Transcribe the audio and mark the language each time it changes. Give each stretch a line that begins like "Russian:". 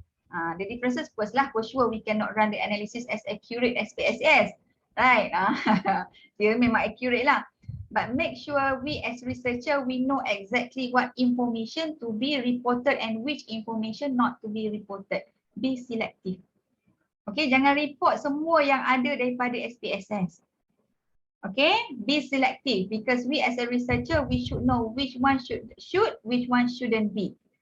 English: The differences first lah, for sure we cannot run the analysis as accurate as SPSS, right?
Malay: Dia memang
English: accurate lah. But make sure we as researcher, we know exactly what information to be reported and which information not to be reported. Be selective.
Malay: Okay, jangan report semua yang ada daripada SPSS.
English: Okay, be selective because we as a researcher, we should know which one should, which one shouldn't be.